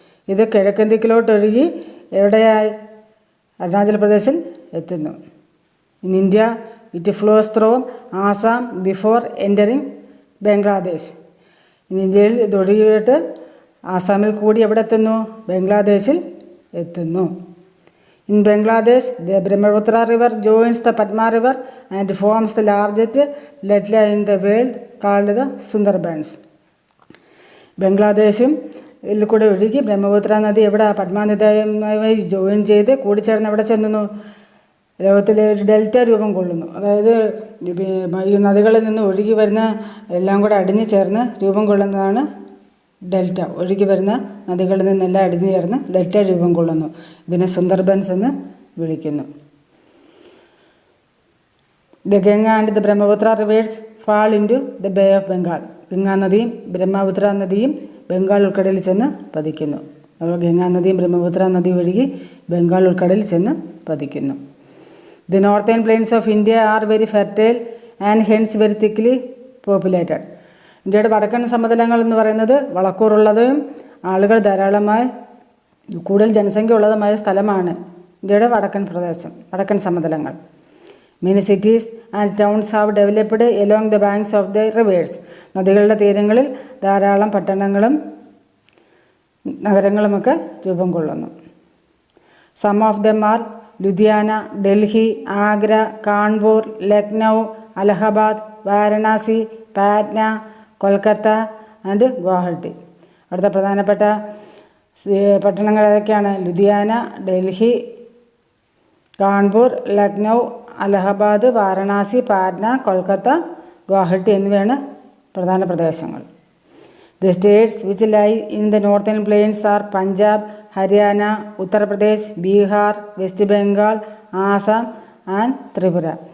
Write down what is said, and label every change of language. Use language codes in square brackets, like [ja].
[ml] ഇത് കിഴക്കൻ ദിക്കിലോട്ടൊഴുകി എവിടെയായി? അരുണാചൽ പ്രദേശിൽ എത്തുന്നു. [en] In India it flows through Assam before entering Bangladesh. [ml] ഇന്ത്യയിൽ ഇതൊഴുകിയിട്ട് ആസാമിൽ കൂടി എവിടെ എത്തുന്നു? ബംഗ്ലാദേശിൽ എത്തുന്നു. [en] In Bangladesh, the Brahmaputra river joins the Padma river and forms the largest wetland in the world called the Sundarbans. [ml] ബംഗ്ലാദേശും ഇതിൽ കൂടെ ഒഴുകി ബ്രഹ്മപുത്ര നദി എവിടെ പദ്മാ നദിയുമായി ജോയിൻ ചെയ്ത് കൂടിച്ചേർന്ന് എവിടെ ചെന്നുന്നു? ലോകത്തിലെ ഒരു ഡെൽറ്റ രൂപം കൊള്ളുന്നു. അതായത് ഈ നദികളിൽ നിന്ന് ഒഴുകി വരുന്ന എല്ലാം കൂടെ അടിഞ്ഞു ചേർന്ന് രൂപം കൊള്ളുന്നതാണ് ഡെൽറ്റ. ഒഴുകി വരുന്ന നദികളിൽ നിന്നെല്ലാം അടിഞ്ഞു ചേർന്ന് ഡെൽറ്റ രൂപം കൊള്ളുന്നു. ഇതിനെ സുന്ദർബൻസ് എന്ന് വിളിക്കുന്നു. [en] The Ganga and the Brahmaputra rivers fall in to the bay of Bengal. [ml] Ganga നദിയും ബ്രഹ്മപുത്ര നദിയും ബംഗാൾ ഉൾക്കടലിൽ ചെന്ന് പതിക്കുന്നു. അപ്പോൾ ഗംഗാ നദിയും ബ്രഹ്മപുത്ര നദിയും ഒഴുകി ബംഗാൾ ഉൾക്കടലിൽ ചെന്ന് പതിക്കുന്നു. [en] The northern plains of India are very fertile and hence very thickly populated. [ml] ഇന്ത്യയുടെ വടക്കൻ സമതലങ്ങൾ എന്ന് പറയുന്നത് വളക്കൂറുള്ളതും ആളുകൾ ധാരാളമായി കൂടുതൽ ജനസംഖ്യ ഉള്ളതുമായ സ്ഥലമാണ് ഇന്ത്യയുടെ വടക്കൻ സമതലങ്ങൾ. [en] Many cities and towns have developed along the banks of the rivers. [ml] നദികളുടെ തീരങ്ങളിൽ ധാരാളം പട്ടണങ്ങളും നഗരങ്ങളുമൊക്കെ രൂപം കൊള്ളുന്നു. [en] Some of them are Ludhiana, Delhi, Agra, Kanpur, Lucknow, Allahabad, Varanasi, Patna, Kolkata and Guwahati. [ml] അടുത്ത പ്രധാനപ്പെട്ട പട്ടണങ്ങൾ ഏതൊക്കെയാണ്? ലുധിയാന, ഡൽഹി, കാൺപൂർ, ലക്നൗ, അലഹബാദ്, വാരണാസി, പാറ്റ്ന, കൊൽക്കത്ത, ഗുവാഹട്ടി എന്നിവയാണ് പ്രധാന പ്രദേശങ്ങൾ. [en] The states which lie in the northern plains are Punjab, Haryana, Uttar Pradesh, Bihar, West Bengal, Assam and Tripura.